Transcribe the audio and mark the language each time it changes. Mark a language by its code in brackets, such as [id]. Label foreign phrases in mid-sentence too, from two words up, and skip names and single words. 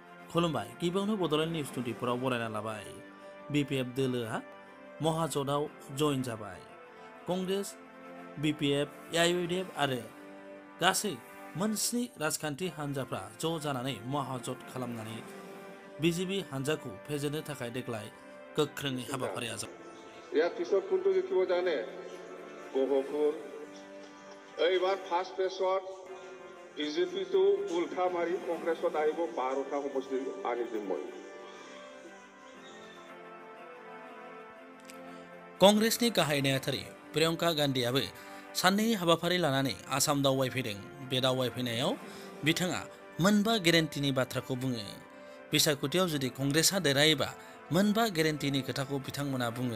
[brx] खुलुमबाय गिबियावनो बड'लेण्ड निउस 24 बरायना लाबाय BPF दोलोआ महाजोताव जइन जाबाय कंग्रेस BPF AIUDF आरो गासै मोनस्नि राजखान्थि हान्जाफ्रा ज' जानानै महाजोत खालामनानै BJP हान्जाखौ फेजेननो थाखाय देग्लाय गोख्रोङै हाबाफारिया [as] या किशोर कुंटू किबो जाने गहपुर এইবার ফার্স্ট পেশত BJP তো উল্টা মারি কংগ্রেছত আহিব 12টা সমষ্টি আনি দিম মই [brx] कंग्रेसनि गाहाय नेहाथारि प्रियंका गान्धीआबो साननै हाबाफारि लानानै आसाम दावबायफैदों। बे दावबायफैनायाव बिथाङा मोनबा गेरेन्टिनि बाथ्राखौ बुङो। बिसायख'थियाव जुदि कंग्रेसआ देरहायोबा मोनबा गेरेन्टिनि खोथाखौ बिथांमोना बुङो।